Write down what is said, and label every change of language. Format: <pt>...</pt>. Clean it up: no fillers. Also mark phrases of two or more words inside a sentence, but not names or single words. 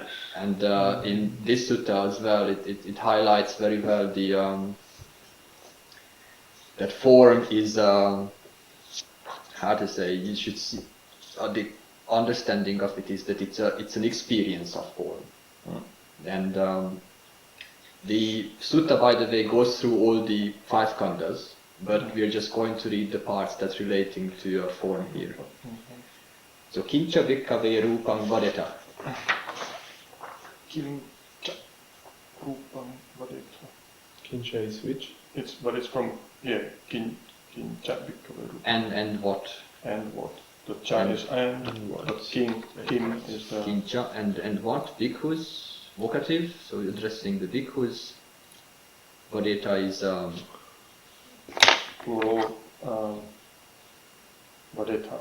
<en>And in this sutta as well, it highlights very well the that form is how to say, you should see the understanding of it is that it's an experience of form. And the sutta, by the way, goes through all the 5 khandhas, but we are just going to read the parts that's relating to form here. So,</en> <pi>kincha bhikkave rūpam vadeta. Kincha rūpam vadeta.</pi> <en>Kincha is which? It's from</en> <pi>kincha bhikkave rūpam.</pi> <en>And what? And what? The cha is and what? But kim is the Kincha and what? Bhikkhus, vocative, so addressing the bhikkhus. Vadeta is plural vadeta.</en>